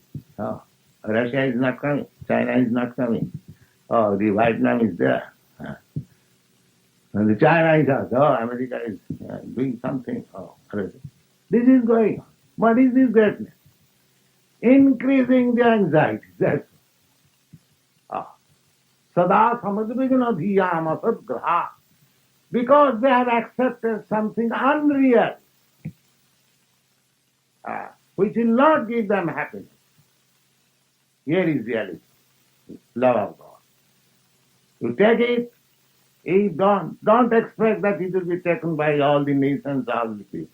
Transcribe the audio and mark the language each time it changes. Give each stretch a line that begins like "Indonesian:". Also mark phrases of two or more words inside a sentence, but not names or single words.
English: Russia is not coming, China is not coming. The Vietnam is there. And the China is also, America is doing something. This is going on. What is this greatness? Increasing the anxiety.
Sanskrit: That's Sada samadvigna dhiyama sadgraha.
English: Because they have accepted something unreal, which will not give them happiness. Here is reality. Love of God. You take it, you don't expect that it will be taken by all the nations, all the people.